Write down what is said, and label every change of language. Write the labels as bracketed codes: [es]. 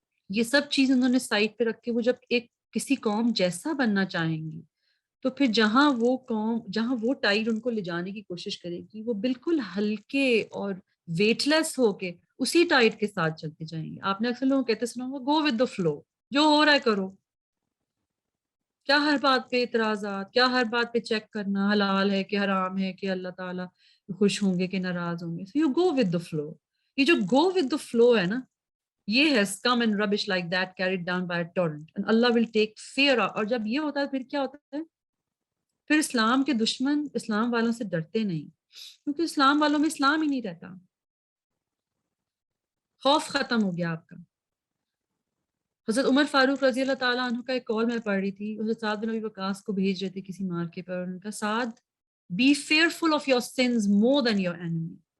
[ur] یہ سب چیز انہوں نے سائڈ پہ رکھ کے وہ جب ایک کسی قوم جیسا بننا چاہیں گی تو پھر جہاں وہ ٹائڈ ان کو لے جانے کی کوشش کرے گی وہ بالکل ہلکے اور ویٹ لیس ہو کے اسی ٹائڈ کے ساتھ چلتے جائیں گے. آپ نے اکثر لوگوں کہتے سنا ہوگا [en] go with the flow, [ur] جو ہو رہا ہے کرو. کیا ہر بات پہ اعتراضات, کیا ہر بات پہ چیک کرنا حلال ہے کہ حرام ہے, کہ اللہ تعالیٰ خوش ہوں گے کہ ناراض ہوں گے. [en] So you go with the flow. [ur] یہ جو [en] go with the flow [ur] ہے نا, یہ ہے [en] scum and rubbish like that carried down by a torrent and Allah will take fear. [ur] اور جب یہ ہوتا ہے پھر کیا ہوتا ہے, پھر اسلام کے دشمن اسلام والوں سے ڈرتے نہیں, کیونکہ اسلام والوں میں اسلام ہی نہیں رہتا. خوف ختم ہو گیا آپ کا. حضرت عمر فاروق رضی اللہ تعالیٰ عنہ کا ایک قول میں پڑھ رہی تھی, حضرت سعد بن ابی وقاص کو بھیج رہے تھے کسی مارکے پر, ان کا [en] Saad be fearful of your sons more than your enemy.